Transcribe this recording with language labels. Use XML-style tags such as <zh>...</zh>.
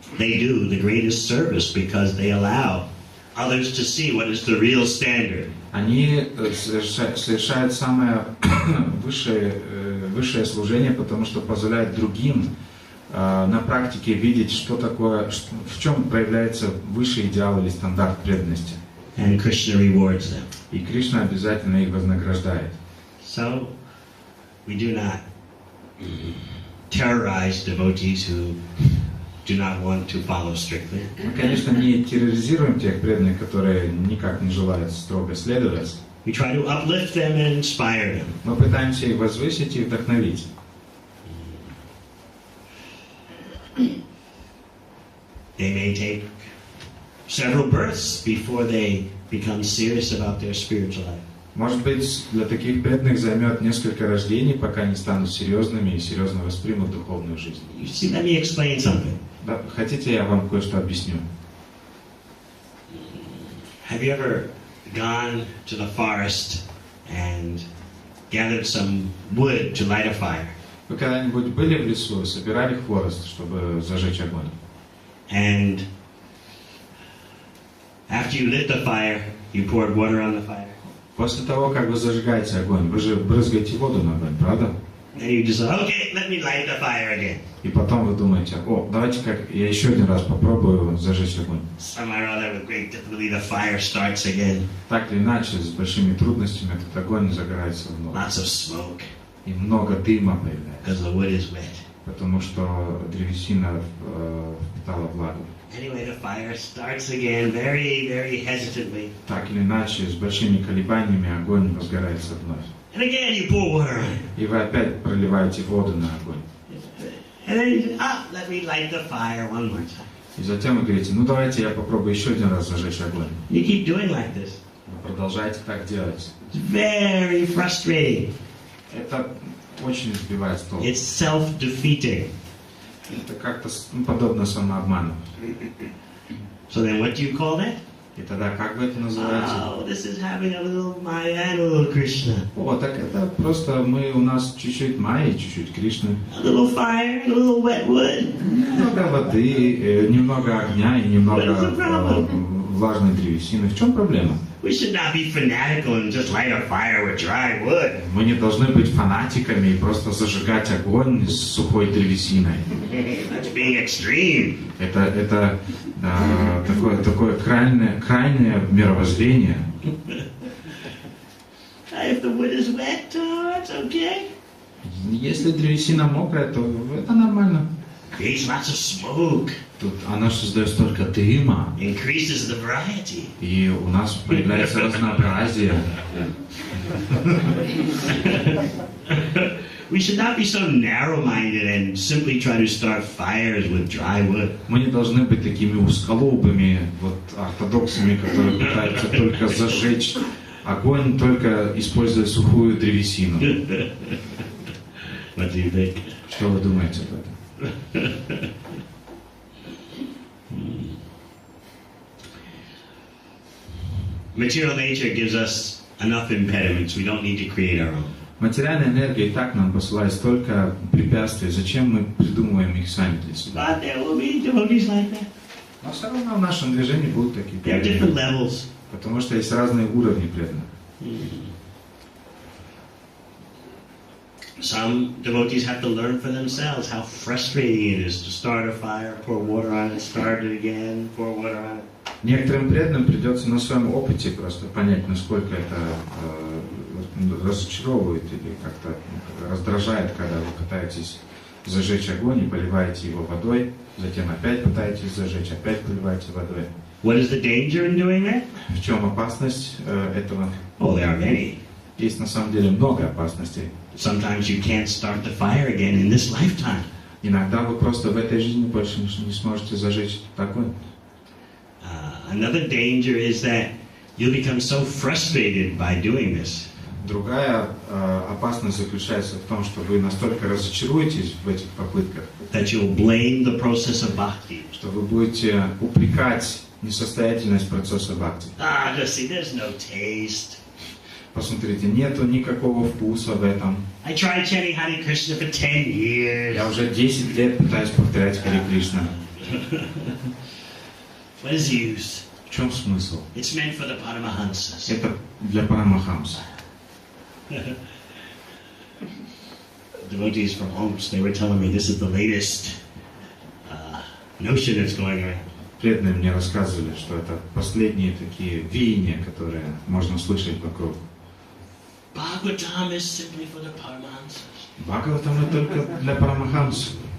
<en>They do the greatest service because they allow others to see what is the real standard.</en> <ru>Они совершают самое высшее служение, потому что позволяют другим на практике видеть, что такое, в чем проявляется высший идеал или стандарт преданности.</ru> <en>And Krishna rewards them.</en> <ru>И Кришна обязательно их вознаграждает.</ru> <en>So, we do not terrorize devotees who do not want to follow strictly.</en> <ru>Мы, конечно, не терроризируем тех преданных, которые никак не желают строго следовать.</ru> <en>We try to uplift them and inspire them.</en> <ru>Мы пытаемся их возвысить и вдохновить.</ru> <en>They may take several births before they become serious about their spiritual life.</en> <ru>Может быть, для таких преданных займет несколько рождений, пока они станут серьезными и серьезно воспримут духовную жизнь.</ru> <en>You see, let me explain something.</en> <ru>Да, хотите, я вам кое-что объясню?</ru> <en>Have you ever gone to the forest and gathered some wood to light a fire?</en> <ru>Вы когда-нибудь были в лесу и собирали хворост, чтобы зажечь огонь?</ru> <en>And after you lit the fire, you poured water on the fire.</en> <ru>После того, как вы зажигаете огонь, вы же брызгаете воду на огонь, правда?</ru> <en>And you just, okay, let me light the fire again.</en> <ru>И потом вы думаете, давайте-ка я еще один раз попробую зажечь огонь.</ru> <en>Somehow or other, with great difficulty, the fire starts again.</en> <ru>Так или иначе, с большими трудностями этот огонь загорается вновь.</ru> <en>Lots of smoke,</en> <ru>И много дыма появляется,</ru> <en>because the wood is wet.</en> <ru>потому что древесина впитала влагу.</ru> <en>Anyway, the fire starts again, very, very hesitantly.</en> <ru>Так или иначе, с большими колебаниями огонь возгорается вновь.</ru> <en>And again, you pour water on it.</en> <ru>И вы опять проливаете воду на огонь.</ru> <en>And then you say, let me light the fire one more time.</en> <ru>И затем вы говорите, давайте я попробую еще один раз зажечь огонь.</ru> <en>You keep doing like this.</en> <ru>Вы продолжаете так делать.</ru> <en>It's very frustrating.</en> <ru>Это очень сбивает с толку.</ru> <en>It's self-defeating.</en> <ru>Это как-то подобно самообману.</ru> <en>So then what do you call that?</en> <ru>И тогда как вы это называете?</ru> <en>Oh, this is having a little Maya and a little Krishna.</en> <ru>Так это просто у нас чуть-чуть Майя, чуть-чуть Кришны.</ru> <en>A little fire and a little wet wood.</en> <ru>Немного воды, немного огня и немного влажной древесины. В чем проблема?</ru> <en>We should not be fanatical and just light a fire with dry wood.</en> <ru>Мы не должны быть фанатиками и просто зажигать огонь с сухой древесиной.</ru> <en>That's being extreme.</en> <ru>Это такое крайнее мировоззрение.</ru> <en>If the wood is wet, it's okay.</en> <ru>Если древесина мокрая, то это нормально.</ru> <en>Creates lots of smoke.</en> <ru>Тут она создает столько дыма.</ru> <en>Increases the variety.</en> <ru>И у нас появляется разнообразие.</ru> <en>We should not be so narrow-minded and simply try to start fires with dry wood.</en> <ru>Мы не должны быть такими узколобыми, ортодоксами, которые пытаются только зажечь огонь, только используя сухую древесину.</ru> <en>What do you think?</en> <ru>Что вы думаете об этом?</ru> <en>Material nature gives us enough impediments. We don't need to create our own.</en> <ru>Материальная энергия и так нам посылает столько препятствий. Зачем мы придумываем их сами для себя?</ru> <en>But there will be devotees like that.</en> <ru>Но все равно в нашем движении будут такие</ru> <en>There are different</en> <ru>преданные.</ru> <en>levels.</en> <ru>Потому что есть разные уровни преданных.</ru> <en>Some devotees have to learn for themselves how frustrating it is to start a fire, pour water on it, start it again, pour water on it.</en> <ru>Некоторым преданным придется на своем опыте просто понять, насколько это разочаровывает или как-то раздражает, когда вы пытаетесь зажечь огонь и поливаете его водой, затем опять пытаетесь зажечь, опять поливаете водой.</ru> <en>What is the danger in doing that?</en> <ru>В чем опасность этого?</ru> <en>Oh, there are many.</en> <ru>Есть на самом деле много опасностей.</ru> <en>Sometimes you can't start the fire again in this lifetime.</en> <ru>Иногда вы просто в этой жизни больше не сможете зажечь огонь.</ru> <en>Another danger is that you'll become so frustrated by doing this.</en> <ru>Другая опасность заключается в том, что вы настолько разочаруетесь в этих попытках,</ru> <en>That you'll blame the process of bhakti.</en> <ru>что вы будете упрекать несостоятельность процесса бхакти.</ru> <en>Just see, there's no taste.</en> <ru>Посмотрите, нету никакого вкуса в этом.</ru> <en>I tried chanting Hare Krishna for 10 years.</en> <ru>Я уже 10 лет пытаюсь повторять Харе Кришна.</ru> <en>What is the use?</en> <ru>В чем смысл?</ru> <en>It's meant for the Paramahansas.</en> <ru>Это для Парамахамса.</ru> <en>Devotees from Omsk, they were telling me this is the latest notion that's going around.</en> <ru>Преданные мне рассказывали, что это последние такие веяния, которые можно слышать вокруг.</ru> <en>Bhagavatam is simply for the Paramahansas.</en> <ru>Бхагаватам это только для Парамахамса.</ru>